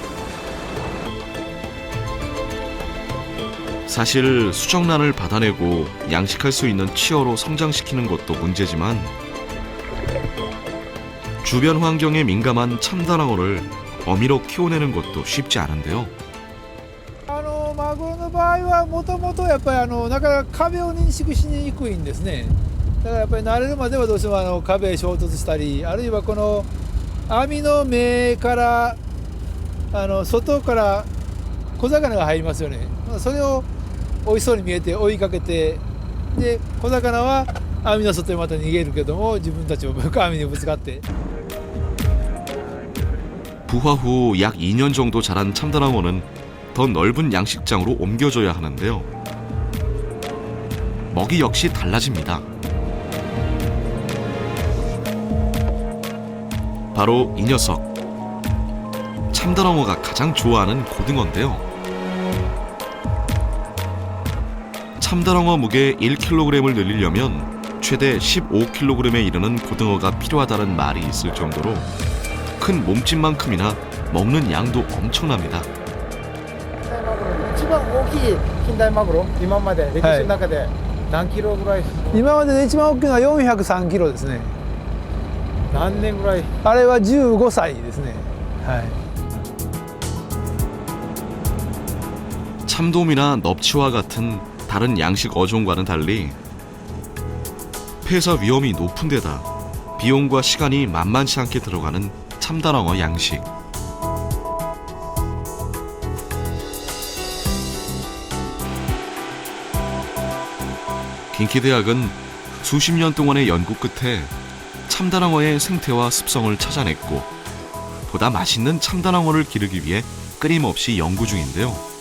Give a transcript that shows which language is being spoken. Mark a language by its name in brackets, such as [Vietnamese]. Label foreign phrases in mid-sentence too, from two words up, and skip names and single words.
[Korean] 사실 수정란을 받아내고 양식할 수 있는 치어로 성장시키는 것도 문제지만 주변 환경에 민감한 참다랑어를 어미로 키워내는 것도 쉽지 않은데요. [Japanese] マグロの場合はもともとやっぱりなかなか壁を認識しにくいんですね。だからやっぱり慣れるまではどうしても壁へ衝突したり、あるいはこの網の目から外から小魚が入りますよね。それを美味しそうに見えて追いかけて、で小魚は網の外へまた逃げるけども、自分たちも網にぶつかって。 [Korean] 부화 후 약 2년 정도 자란 참다랑어는 더 넓은 양식장으로 옮겨져야 하는데요. 먹이 역시 달라집니다. 바로 이 녀석. 참다랑어가 가장 좋아하는 고등어인데요. 참다랑어 무게 1kg을 늘리려면 최대 15kg에 이르는 고등어가 필요하다는 말이 있을 정도로 큰 몸집만큼이나 먹는 양도 엄청납니다. [Japanese] 一番大きい近代マグロ、今まで歴史の中で何キロぐらい？今までで一番大きいのは403キロですね。何年ぐらい？あれは15歳ですね。はい。 [Korean] 참돔이나 넙치와 같은 다른 양식 어종과는 달리 폐사 위험이 높은 데다 비용과 시간이 만만치 않게 들어가는 참다랑어 양식. 긴키대학은 수십 년 동안의 연구 끝에 참다랑어의 생태와 습성을 찾아냈고 보다 맛있는 참다랑어를 기르기 위해 끊임없이 연구 중인데요.